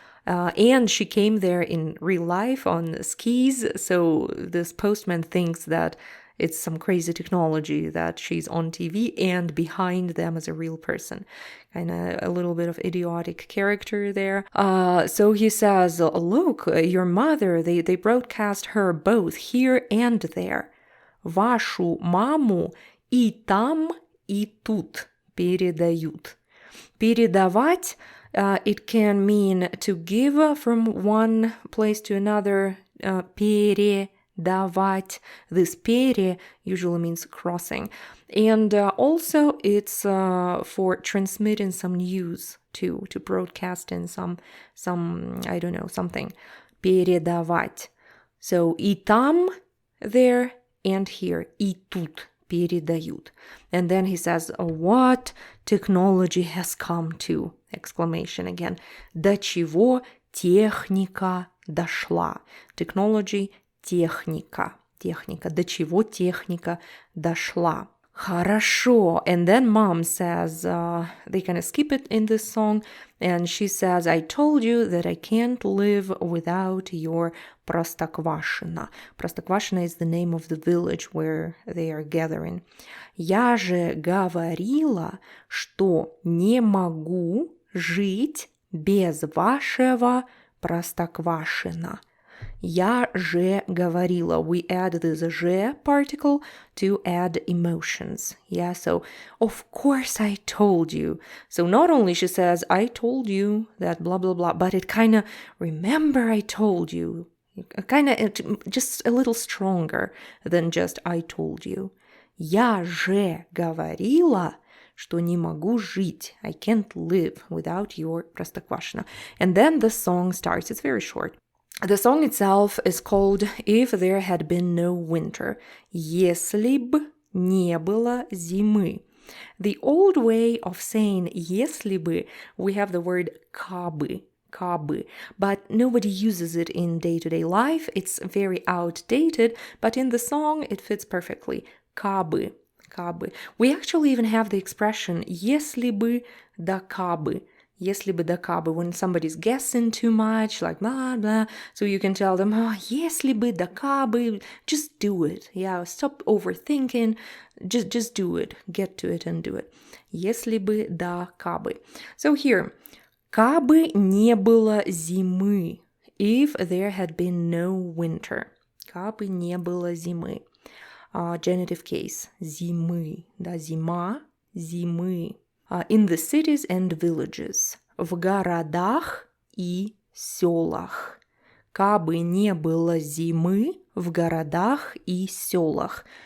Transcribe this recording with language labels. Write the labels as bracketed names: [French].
[English] And she came there in real life on skis, so this postman thinks that it's some crazy technology that she's on TV and behind them is a real person. Kind of a little bit of idiotic character there. So he says, look, your mother, they broadcast her both here and there. [Russian] Вашу маму и там, и тут передают. [English] Передавать it can mean to give from one place to another, передавать. This пере usually means crossing. And also it's for transmitting some news too, to broadcast in some, I don't know, something. [Russian] Передавать. [English] So [Russian] и там, [English] there, and here, [Russian] и тут. Передают. [English] And then he says, what technology has come to? Exclamation again. [Russian] До чего техника дошла? [English] Technology, техника. [Russian] Техника. До чего техника дошла? Хорошо. [English] And then mom says, they kind of skip it in this song, and she says, I told you that I can't live without your Простоквашино. Простоквашино is the name of the village where they are gathering. [Russian] Я же говорила, что не могу жить без вашего Простоквашино. Я же говорила. [English] We add this же particle to add emotions. Yeah, so of course I told you. So not only she says, I told you that blah, blah, blah, but it kind of, remember I told you. Kind of just a little stronger than just I told you. [Russian] Я же говорила, что не могу жить. [English] I can't live without your Простоквашино. And then the song starts. It's very short. The song itself is called If There Had Been No Winter. [Russian] Если б не было зимы. [English] The old way of saying [Russian] если бы, [English] we have the word Кабы. Кабы, but nobody uses it in day-to-day life. It's very outdated, but in the song it fits perfectly. [Russian] Кабы, кабы. [English] We actually even have the expression [Russian] если бы да кабы. Если бы да кабы, [English] when somebody's guessing too much, like blah, blah, so you can tell them, oh, [Russian] если бы да кабы, [English] just do it. Yeah, stop overthinking, just do it. Get to it and do it. [Russian] Если бы да кабы. [English] So here, [Russian] кабы не было зимы, [English] if there had been no winter. [Russian] Кабы не было зимы. [English] Genitive case, [Russian] зимы, да, зима, зимы. [English] In the cities and villages, [Russian] в городах и сёлах. Кабы не было зимы в городах и сёлах.